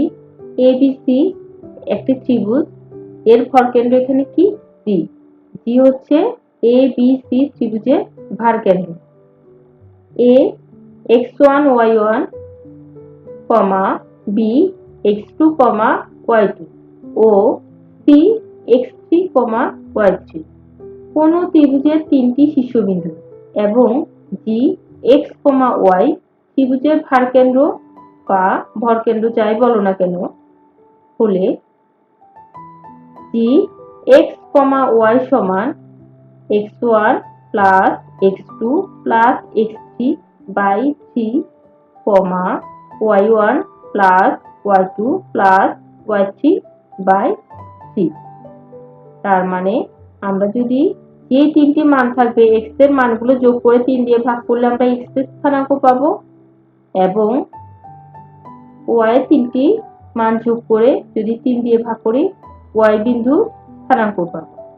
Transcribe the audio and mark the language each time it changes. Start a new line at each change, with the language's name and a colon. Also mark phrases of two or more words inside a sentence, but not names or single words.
Bangla: ABC একটি ত্রিভুজ, এর ভরকেন্দ্র এখানে কি G। G হচ্ছে ABC ত্রিভুজের ভরকেন্দ্র। A x1 y1, B x2 y2 ও C x3 y3 কোন ত্রিভুজের তিনটি শীর্ষবিন্দু এবং G x, y ত্রিভুজের ভরকেন্দ্র বা ভরকেন্দ্র যাই বলো না কেন হলে G x, y সমান x1 plus x2 plus x3 by 3, y1 plus y2 plus y3 by 3। তার মানে আমরা যদি যে তিনটি মান থাকবে x এর মানগুলো যোগ করে 3 দিয়ে ভাগ করলে আমরা x এর স্থানাঙ্ক পাবো, এবং y এর তিনটি মান যোগ করে যদি 3 দিয়ে ভাগ করি y বিন্দু স্থানাঙ্ক পাবো।